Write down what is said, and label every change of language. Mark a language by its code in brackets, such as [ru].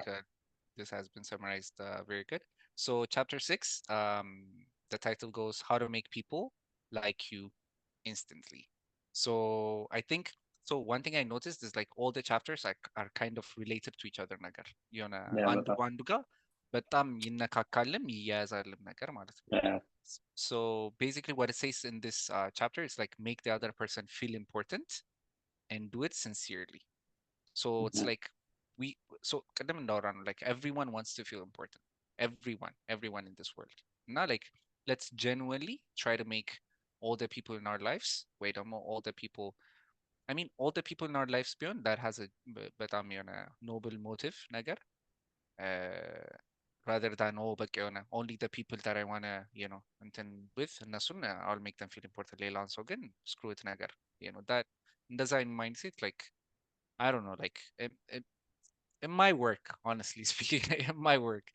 [en] think this has been summarized very good. So chapter 6, the title goes how to make people like you instantly. So I think, so one thing I noticed is like all the chapters are kind of related to each other [am] ነገር የሆነ [en] Yeah. [am] አንዱ [en] Better. [am] በአንዱ ጋር በጣም ይነካካልም ይያያዛልም ነገር ማለት ነው. [en] Yeah. So basically what it says in this chapter is like make the other person feel important and do it sincerely. So it's Mhm. like we so [am] ቅድም እንዳወራ ነው, [en] like everyone wants to feel important. Everyone in this world. Not like let's genuinely try to make all the people in our lives, wait, all the people, I mean, all the people in our lives beyond that has a በጣም የሆነ noble motive ነገር uh, rather than በቃ የሆነ only the people that I wanna እንትን with እነሱን I'll make them feel important [am] ሌላውን ሰው ግን [en] screw it ነገር that እንደዛ አይነት mindset like I don't know like it might work honestly speaking it might work